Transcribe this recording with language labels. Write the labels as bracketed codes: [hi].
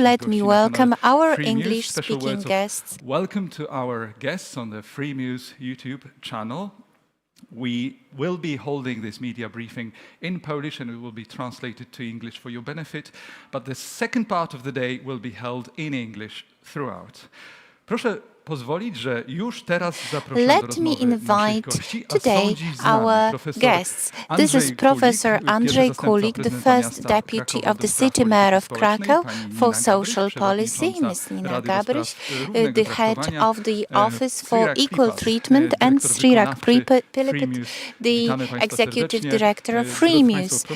[en] Let me welcome our English-speaking guests. Welcome to our guests on the Freemuse YouTube channel. We will be holding this media briefing in Polish and it will be translated to English for your benefit, but the second part of the day will be held in English throughout. [pl] Proszę pozwolić, że już teraz zapraszam do rozmowy naszych gości, [en] today our guests. This is Professor Andrzej Kulig, the first deputy of the City Mayor of Krakow for Social Policy, Ms. Nina Gabryś, the head of the Office for Equal Treatment, and Srirak Pilipit, the Executive Director of Freemuse.